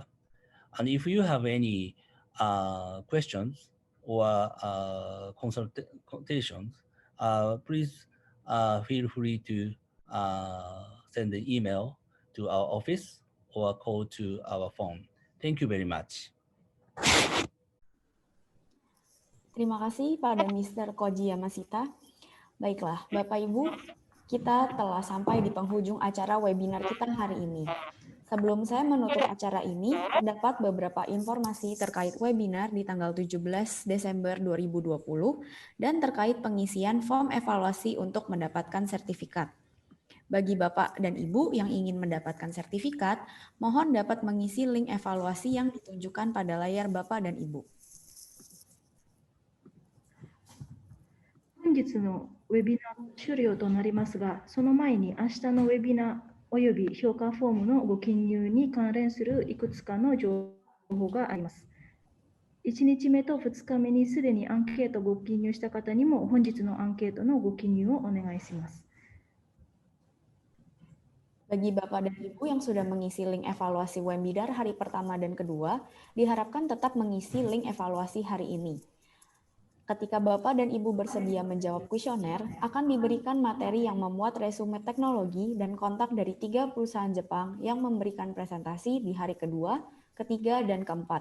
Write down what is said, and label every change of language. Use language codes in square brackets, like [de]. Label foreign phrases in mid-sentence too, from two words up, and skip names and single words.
[en] And if you have any questions or consultations, please feel free to send an email to our office or call to our phone. Thank you very much. [id] Terima kasih pada Mr. Koji Yamashita. Baiklah, Bapak Ibu, kita telah sampai di penghujung acara webinar kita hari ini. Sebelum saya menutup acara ini, terdapat beberapa informasi terkait webinar di tanggal 17 Desember 2020 dan terkait pengisian form evaluasi untuk mendapatkan sertifikat. Bagi Bapak dan Ibu yang ingin mendapatkan sertifikat, mohon dapat mengisi link evaluasi yang ditunjukkan pada layar Bapak dan Ibu. [ja] 本日のウェビナー終了となりますが、その前に明日のウェビナーおよび評価フォームのご記入に関連するいくつかの情報があります。1日目と2日目にすでにアンケートをご記入した方にも本日のアンケートのご記入をお願いします。 [id] Bagi Bapak dan Ibu yang sudah mengisi link evaluasi webinar hari pertama dan kedua, diharapkan tetap mengisi link evaluasi hari ini. Ketika Bapak dan Ibu bersedia menjawab kuesioner, akan diberikan materi yang memuat resume teknologi dan kontak dari 3 perusahaan Jepang yang memberikan presentasi di hari kedua, ketiga, dan keempat.